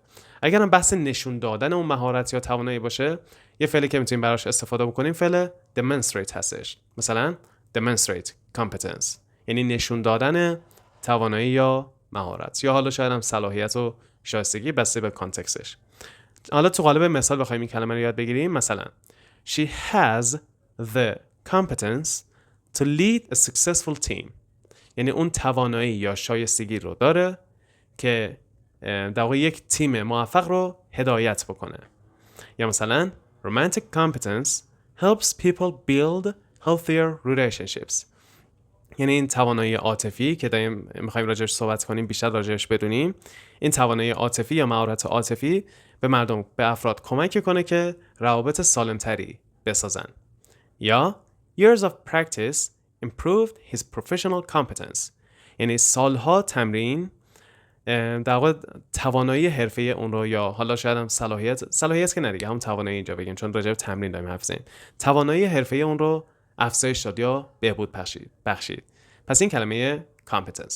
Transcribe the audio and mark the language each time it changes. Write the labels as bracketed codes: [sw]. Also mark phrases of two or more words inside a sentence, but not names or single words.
[fa] اگر هم بحث نشون دادن اون مهارت یا توانایی باشه، یه فعلی که میتونیم براش استفاده بکنیم فعل demonstrate هستش. مثلا [en] demonstrate competence، [fa] یعنی نشون دادن توانایی یا مهارت، یا حالا شاید هم صلاحیت و شایستگی، بسته به کانتکستش. حالا تو قالب مثال بخوایم این کلمه رو یاد بگیریم، مثلا [en] she has the competence to lead a successful team، [fa] یعنی اون توانایی یا شایستگی رو داره که در واقع یک تیم موفق رو هدایت بکنه. یا مثلا [en] romantic competence helps people build healthier relationships، [fa] یعنی این توانایی عاطفی که داریم می‌خوایم راجعش صحبت کنیم، بیشتر راجعش بدونیم، این توانایی عاطفی یا مهارت عاطفی به مردم، به افراد کمک کنه که روابط سالمتری بسازن. یا [en] years of practice improved his professional competence، [fa] یعنی سالها تمرین در واقع توانایی حرفه‌ای اون رو، یا حالا شاید هم صلاحیت که ندیگه، هم توانایی اینجا بگیم چون راجع به تمرین داریم حرف می‌زنیم، توانایی حرفه‌ای اون رو افزایش داد یا بهبود بخشید. پس این کلمه competence.